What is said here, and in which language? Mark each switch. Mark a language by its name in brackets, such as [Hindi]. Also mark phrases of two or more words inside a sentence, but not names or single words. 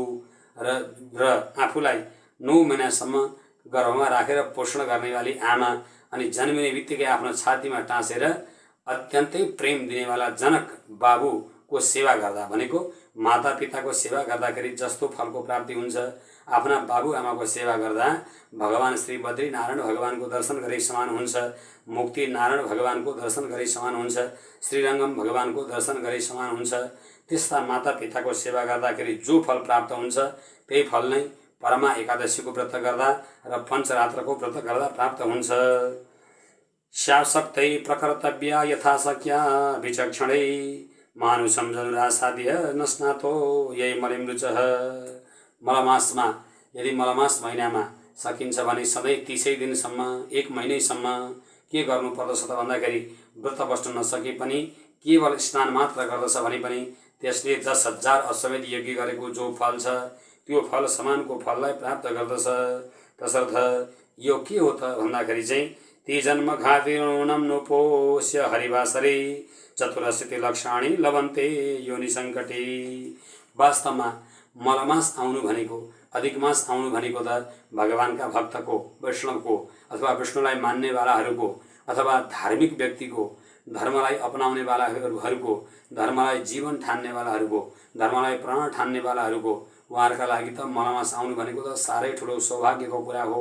[Nepali] र आफूलाई 9 महिनासम्म गर्भमा राखेर पोषण गर्नेवाली आमा अनि जन्मिने बित्तिकै आफ्नो छातीमा टाँसेर अत्यन्तै प्रेम दिनेवाला जनक बाबुको सेवा गर्दा भनेको माता पिताको सेवा गर्दाखेरि जस्तो फलको प्राप्ति हुन्छ, आफ्ना बाबु आमाको सेवा गर्दा भगवान श्री बद्री नारायण भगवानको दर्शन गरे समान हुन्छ, मुक्ति नारायण भगवानको दर्शन गरे समान हुन्छ, श्रीरङ्गम भगवानको दर्शन गरे समान हुन्छ। त्यस्ता माता पिताको सेवा गर्दाखेरि जो फल प्राप्त हुन्छ त्यही फल नै परमा एकादशीको व्रत गर्दा र पञ्चरात्रको व्रत गर्दा प्राप्त हुन्छ। [Sanskrit] शासक्तै प्रकर्तव्या यथाशक्या विचक्षणै मानुषं जनुरासाद्य नस्नातो यही मलिमृचः। [Nepali] मलमासमा यदि मलमास महिनामा सकिन्छ भने सधैँ 30 दिनसम्म 1 महिनैसम्म के गर्नुपर्दछ त भन्दाखेरि व्रत बस्न नसके पनि केवल स्नान मात्र गर्दछ भने पनि त्यसले 10,000 अश्वमेध यज्ञ गरेको जो फल छ त्यो फल समानको फललाई प्राप्त गर्दछ। तसर्थ यो के हो त भन्दाखेरि चाहिँ [Sanskrit] ती जन्म घातिनम नोपोष्य हरिवासरे चतुरस्यति लक्षाणी लवन्ते योनि सङ्कटे। [Nepali] वास्तवमा मलमास आउनु भनेको, अधिक मास आउनु भनेको त भगवानका भक्तको, वैष्णवको अथवा विष्णुलाई मान्नेवालाहरूको अथवा धार्मिक व्यक्तिको, धर्मलाई अपनाउनेवालाहरूको, धर्मलाई जीवन ठान्नेवालाहरूको, धर्मलाई प्राण ठान्नेवालाहरूको उहाँहरूका लागि त मलमास आउनु भनेको त साह्रै ठुलो सौभाग्यको कुरा हो।